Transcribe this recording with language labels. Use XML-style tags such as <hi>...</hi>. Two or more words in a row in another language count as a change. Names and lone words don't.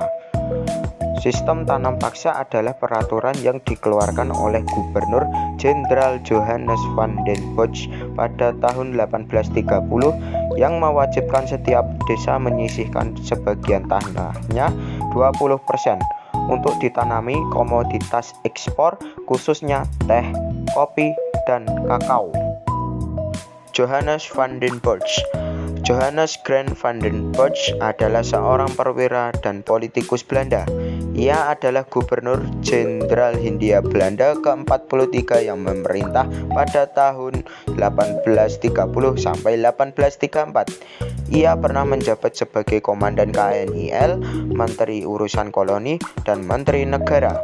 <id>Sistem tanam paksa adalah peraturan yang dikeluarkan oleh Gubernur Jenderal Johannes van den Bosch pada tahun 1830 yang mewajibkan setiap desa menyisihkan sebagian tanahnya 20% untuk ditanami komoditas ekspor, khususnya teh, kopi, dan kakao. Johannes van den Bosch. Johannes Grant van den Bosch adalah seorang perwira dan politikus Belanda. Ia adalah Gubernur Jenderal Hindia Belanda ke-43 yang memerintah pada tahun 1830 sampai 1834. Ia pernah menjabat sebagai Komandan KNIL, Menteri Urusan Koloni, dan Menteri Negara.</id>